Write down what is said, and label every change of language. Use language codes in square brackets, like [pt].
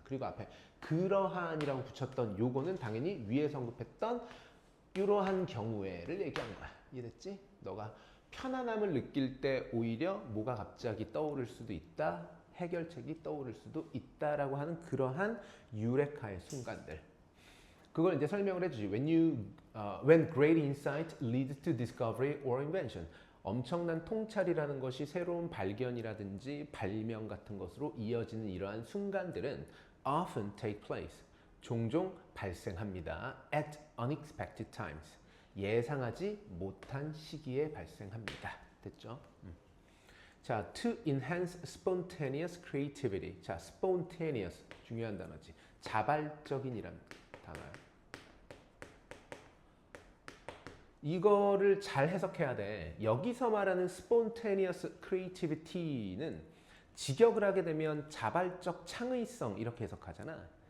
[ko] 그리고 앞에 그러한이라고 붙였던 요거는 당연히 위에 언급했던 이러한 경우에를 얘기한 거야. 이해됐지? 너가 편안함을 느낄 때 오히려 뭐가 갑자기 떠오를 수도 있다. 해결책이 떠오를 수도 있다라고 하는 그러한 유레카의 순간들. 그걸 이제 설명을 해주지. [en] When great insight leads to discovery or invention. [ko] 엄청난 통찰이라는 것이 새로운 발견이라든지 발명 같은 것으로 이어지는 이러한 순간들은 [en] often take place. [ko] 종종 발생합니다. [en] At unexpected times. [ko] 예상하지 못한 시기에 발생합니다. 됐죠? [en] 자, to enhance spontaneous creativity. [ko] 자, spontaneous 중요한 단어지. 자발적인이란 단어야. 이거를 잘 해석해야 돼. 여기서 말하는 [en] spontaneous creativity [ko] 는 직역을 하게 되면 자발적 창의성 이렇게 해석하잖아.